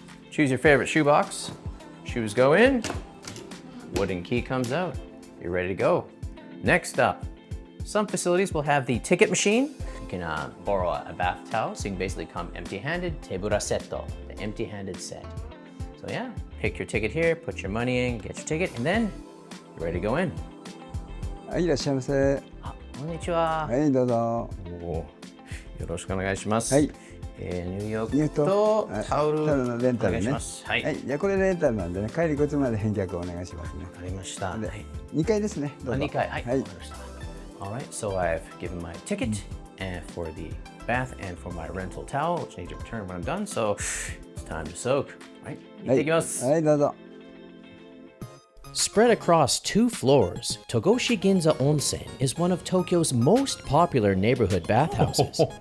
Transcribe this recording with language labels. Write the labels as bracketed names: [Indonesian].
[English] Choose your favorite shoebox. Shoes go in, wooden key comes out. You're ready to go. Next up, some facilities will have the ticket machine. You can borrow a bath towel, so you can basically come empty-handed. Tebura setto, the empty-handed set. So yeah, pick your ticket here, put your money in, get your ticket, and then you're ready to go in. [Japanese] はい、いらっしゃいませ。こんにちは。はい、どうぞ。よろしくお願いします。はい。入浴とタオルのレンタルね。お願いします。はい。じゃあこれレンタルなんでね、帰りこっちまで返却お願いしますね。わかりました。で、2階ですね。どうぞ。 2階、はい。わかりました。 [English] All right, so I've given my ticket and for the bath and for my rental towel, which I need to return when I'm done. So it's time to soak. Right? [Japanese] 行ってきます。はい、どうぞ。 [English] Spread across 2 floors, Togoshi Ginza Onsen is one of Tokyo's most popular neighborhood bathhouses.